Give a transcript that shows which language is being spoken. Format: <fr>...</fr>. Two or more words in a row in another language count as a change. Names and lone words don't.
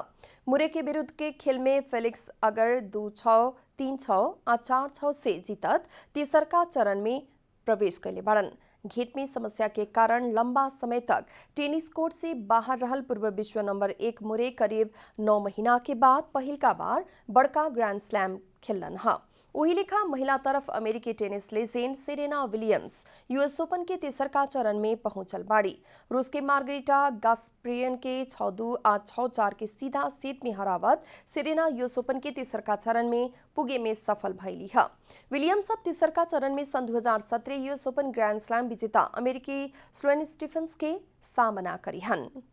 <bho>मुरे के विरुद्ध के खेल में फेलिक्स अगर 2-6, 3-6 और 4-6 से जीतत तीसर का चरण में प्रवेश कैले बाड़न। घेट में समस्या के कारण लंबा समय तक</bho> <en>tennis court</en> <bho>से बाहर रहल पूर्व विश्व नंबर 1 मुरे करीब 9 महीना के बाद पहिलका बार बड़का</bho> <en>grand slam</en> <bho>खेलन ह। वही लेखा महिला तरफ अमेरिकी</bho> <en>tennis legend</en> <bho>सेरेना विलियम्स यूएस ओपन के तीसर का चरण में पहुंचल बाड़ी। रूस के मार्गरेटा गास्परियन के 6-2 और 6-4 के सीधा सेट में हरावत सेरेना यूएस ओपन के तीसर का चरण में पुगे में सफल भइली है। विलियम्स अब तीसर का चरण में सन 2017 यूएस ओपन</bho> <en>grand slam</en> <bho>विजेता अमेरिकी स्लोएन स्टीफेंस के सामना करिहन।</bho>